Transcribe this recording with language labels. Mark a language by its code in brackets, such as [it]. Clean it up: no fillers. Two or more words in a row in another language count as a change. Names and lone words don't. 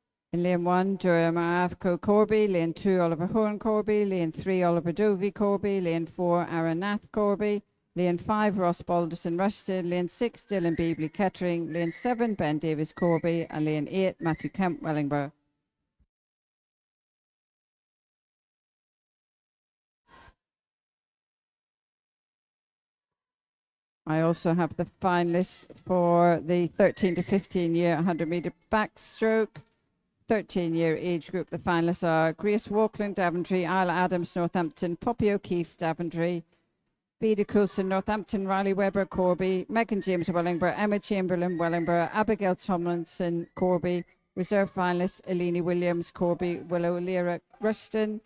[en] In lane 1, Dura Maravko Corby. Lane 2, Oliver Horn Corby. Lane 3, Oliver Dovey Corby. Lane 4, Aaron Nath Corby. Lane 5, Ross Balderson Rushton. Lane 6, Dylan Beebley Kettering. Lane 7, Ben Davis Corby. And lane 8, Matthew Kemp Wellingborough. I also have the finalists for the 13 to 15 year 100 metre backstroke. 13-year age group. The finalists are Grace Walkland, Daventry, Isla Adams, Northampton, Poppy O'Keefe, Daventry, Beda Coulson, Northampton, Riley Webber, Corby, Megan James, Wellingborough, Emma Chamberlain, Wellingborough, Abigail Tomlinson, Corby. Reserve finalists, Eleni Williams, Corby, Willow Lyra, Rushton.